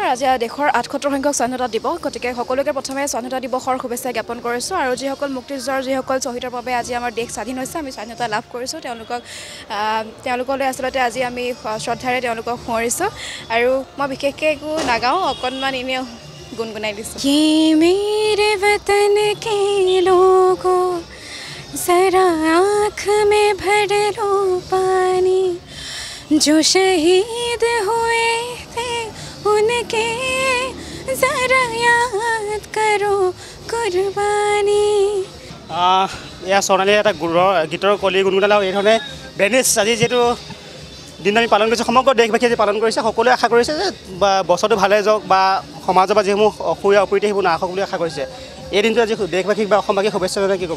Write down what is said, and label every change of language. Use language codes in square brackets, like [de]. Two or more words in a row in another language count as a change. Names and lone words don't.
[as] আজি দেশৰ ৭৮ সংখ্যক স্বাধীনতা দিৱস গতিকে সকলোকে প্ৰথমে স্বাধীনতা দিৱসৰ শুভেচ্ছা জ্ঞাপন কৰিছোঁ আৰু যিসকল মুক্তিযুঁজৰ যিসকল শ্বহীদৰ বাবে আজি আমাৰ দেশ স্বাধীন হৈছে আমি স্বাধীনতা লাভ কৰিছোঁ তেওঁলোকলৈ আচলতে আজি আমি শ্ৰদ্ধাৰে তেওঁলোকক সোঁৱৰিছোঁ আৰু মই বিশেষকৈ একো নাগাওঁ অকণমান এনেই গুণগুণাই দিছোঁ। [hi] मेरे वतन के लोगों जरा आँख में भर लो पानी जो शहीद हुए थे उनके जरा याद करो कुर्बानी। [as] এয়া স্বৰ্ণালী এটা গীতৰ কলি গুণগুণালে এইধৰণে ভেনিছ আজি যিহেতু দিনটো আমি পালন কৰিছোঁ সমগ্ৰ দেশবাসীয়ে যে পালন কৰিছে সকলোৱে আশা কৰিছে যে বছৰটো ভালে যাওক বা সমাজৰ পৰা যিসমূহ অসুবিধা অপ্ৰীতি সেইবোৰ নাহক বুলি আশা কৰিছে এই দিনটো আজি দেশবাসীক বা অসমবাসীক শুভেচ্ছা জনাই কি ক'বা